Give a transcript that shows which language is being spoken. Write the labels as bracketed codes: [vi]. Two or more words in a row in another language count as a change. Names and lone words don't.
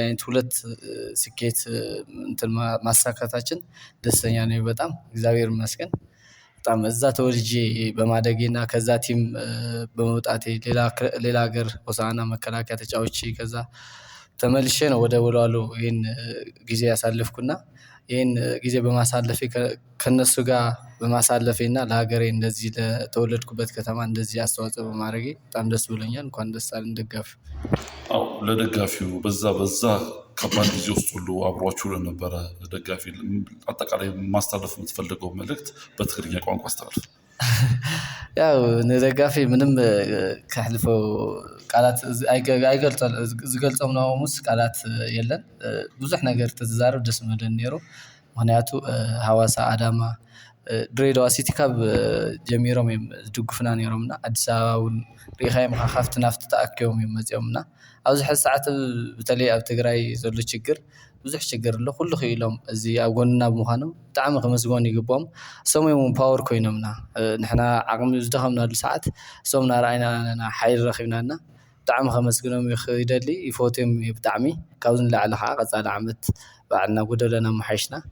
[am] አይነት ሁለት ስኬት እንትን ማሳካታችን ደስተኛ ነኝ በጣም እግዚአብሔር ይመስገን። በጣም እዛ ተወልጄ በማደጌና ከዛ ቲም በመውጣቴ ሌላ ሀገር ሆሳዕና መከላከያ ተጫውቼ ከዛ ተመልሼ ነው ወደ ወልዋሎ ይሄን ጊዜ ያሳለፍኩና ይሄን ጊዜ በማሳለፌ ከእነሱ ጋር በማሳለፌና ለሀገሬ እንደዚህ ለተወለድኩበት ከተማ እንደዚህ አስተዋጽኦ በማድረጌ በጣም ደስ ብሎኛል። እንኳን ደስ አለን ደጋፊው። አዎ ለደጋፊው በዛ ከባድ ጊዜ ውስጥ ሁሉ አብሯችሁ ለነበረ ደጋፊ አጠቃላይ ማስተላለፍ የምትፈልገው መልእክት በትግርኛ ቋንቋ አስተላልፍ። [ti] ያው ንደጋፊ ምንም ከሕልፈው ቃላት ዝገልፆም ናሙስ ቃላት የለን። ብዙሕ ነገር ተዛረብ ደስ ምብለኒ ነይሩ። ምክንያቱ ሃዋሳ ኣዳማ ድሬዳዋ ሲቲ ካብ ጀሚሮም እዮም ዝድግፉና ነይሮምና ኣዲስ ኣበባ እውን ሪኢኻዮም ካብቲ ናብቲ ተኣኪቦም እዮም መፂኦምና ኣብዚ ሕዚ ሰዓት በተለይ ኣብ ትግራይ ዘሎ ችግር ብዙሕ ችግር ኣሎ። ኩሉ ክኢሎም እዚ ኣብ ጎንና ብምዃኖም ብጣዕሚ ከመስግኑ ይግብኦም። እሶም እዮም ፓወር ኮይኖምና ንሕና ዓቕሚ ዝደኸምናሉ ሰዓት እሶም እናረኣዩና ሓይሊ ረኺብናልና ብጣዕሚ ከመስግኖም ይደሊ ይፈትዮም ብጣዕሚ። ካብዚ ንላዕሊ ከዓ ቀፃሊ ዓመት ባዕልና ጎደለና ኣመሓይሽና